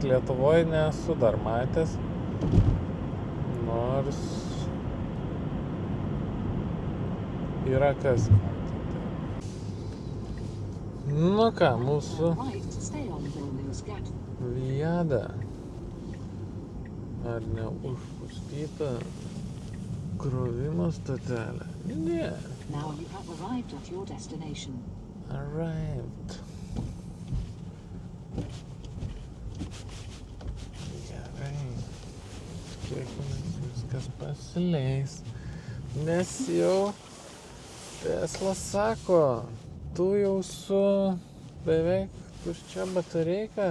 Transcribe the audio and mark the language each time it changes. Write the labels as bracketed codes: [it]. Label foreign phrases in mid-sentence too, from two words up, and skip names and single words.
[lt] Lietuvoje nesu dar matęs, nors yra kas matyti. Nu ką, mūsų Viada. Ar neužpustyta krovimo stotelė? Ne. [en] Now you have arrived at your destination. [lt] Arrived. Gerai. Tikėkimės, viskas pasileis. Nes jau Tesla sako, tu jau su beveik tuščia batareika.